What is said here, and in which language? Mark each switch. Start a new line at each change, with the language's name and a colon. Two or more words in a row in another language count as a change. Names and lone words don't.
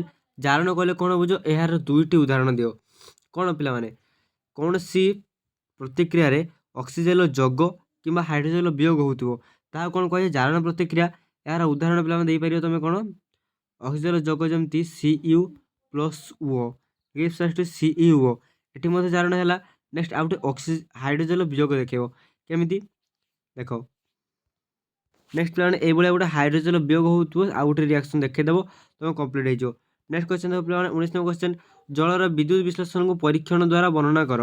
Odia: ଜାରଣ କହିଲେ କ'ଣ ବୁଝ? ଏହାର 2ଟି ଉଦାହରଣ ଦିଅ। କ'ଣ ପିଲାମାନେ? କୌଣସି ପ୍ରତିକ୍ରିୟାରେ ଅକ୍ସିଜେନର ଯୋଗ କିମ୍ବା ହାଇଡ୍ରୋଜେନର ବିୟୋଗ ହେଉଥିବ, ତାହା କ'ଣ କୁହାଯାଏ? ଜାରଣ ପ୍ରତିକ୍ରିୟା। ଏହାର ଉଦାହରଣ ପିଲାମାନେ ଦେଇପାରିବ ତୁମେ କ'ଣ? ଅକ୍ସିଜେନର ଯୋଗ ଯେମିତି Cu ପ୍ଲସ୍ O
English: gives rise to
Odia: CeO, ଏଠି ମଧ୍ୟ ଜାରଣ ହେଲା। ନେକ୍ସଟ ଆଉ ଗୋଟେ ହାଇଡ୍ରୋଜେନର ବିୟୋଗ ଦେଖେଇବ, କେମିତି ଦେଖ। ନେକ୍ସଟ ପିଲାମାନେ ଏଇଭଳିଆ ଗୋଟେ ହାଇଡ୍ରୋଜେନର ବିୟୋଗ ହେଉଥିବ, ଆଉ ଗୋଟେ ରିଆକ୍ସନ୍ ଦେଖେଇଦେବ, ତୁମେ କମ୍ପ୍ଲିଟ୍ ହେଇଯିବ।
English: next question
Odia: ଦେଖ ପିଲାମାନେ 19
English: number question.
Odia: ଜଳର ବିଦ୍ୟୁତ୍ ବିଶ୍ଳେଷଣକୁ ପରୀକ୍ଷଣ ଦ୍ୱାରା ବର୍ଣ୍ଣନା କର।